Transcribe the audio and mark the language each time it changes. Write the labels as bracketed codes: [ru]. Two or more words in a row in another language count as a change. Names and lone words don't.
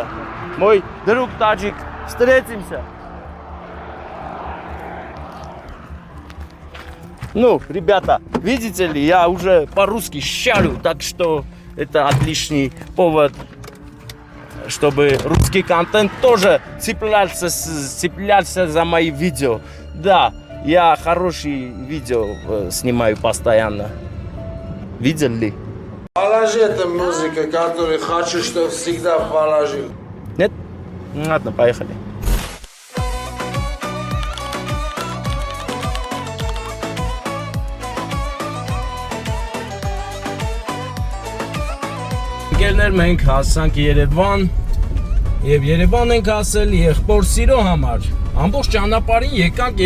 [ru] Мой друг таджик, встретимся. Ну, ребята, видите ли, я уже по-русски шарю, так что это отличный повод, чтобы русский контент тоже цеплялся за мои видео. Да, я хорошие видео снимаю постоянно. Видел ли? Положи эту музыку, которую хочу, чтобы всегда положил. Нет? Ладно, поехали. [hy] Ընկերներ, մենք հասանք Երևան եւ Երևան ենք ասել եղբոր սիրո համար։ Ամբողջ ճանապարհին եկանք,